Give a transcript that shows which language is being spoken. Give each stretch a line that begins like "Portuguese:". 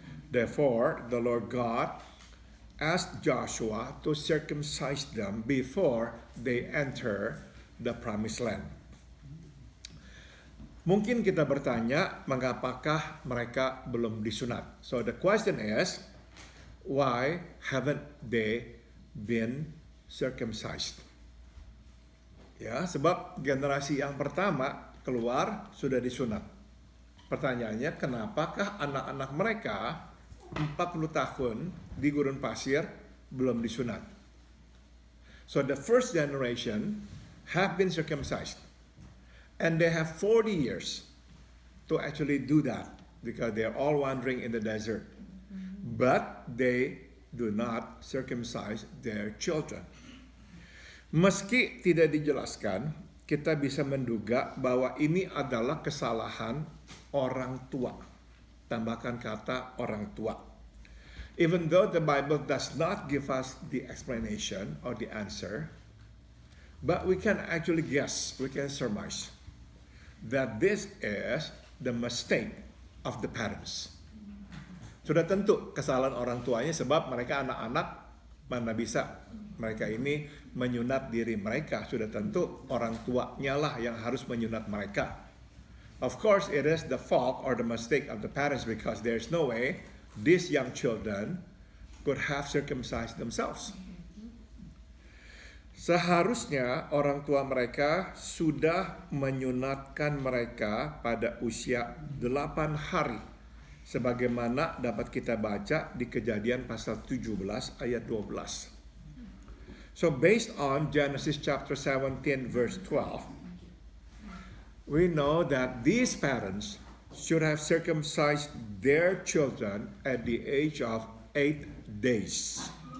English: Therefore, the Lord God asked Joshua to circumcise them before they enter the promised land.
Indonesian: Mungkin kita bertanya, mengapakah mereka belum disunat?
English: So the question is, why haven't they been circumcised?
Indonesian: Ya, sebab generasi yang pertama keluar sudah disunat. Pertanyaannya, kenapakah anak-anak mereka 40 tahun di gurun pasir belum disunat?
English: So the first generation have been circumcised. And they have 40 years to actually do that because they are all wandering in the desert. But they do not circumcise their children.
Indonesian: Meski tidak dijelaskan, kita bisa menduga bahwa ini adalah kesalahan orang tua. Tambahkan kata orang tua.
English: Even though the Bible does not give us the explanation or the answer, but we can actually guess, we can surmise that this is the mistake of the parents.
Indonesian: Sudah tentu kesalahan orang tuanya sebab mereka anak-anak, mana bisa mereka ini menyunat diri mereka. Sudah tentu orang tuanya lah yang harus menyunat mereka.
English: Of course, it is the fault or the mistake of the parents because there's no way these young children could have circumcised themselves.
Indonesian: Seharusnya orang tua mereka sudah menyunatkan mereka pada usia 8 hari. Sebagaimana dapat kita baca di Kejadian pasal 17 ayat 12.
English: So based on Genesis chapter 17 verse 12, we know that these parents should have circumcised their children at the age of 8 days.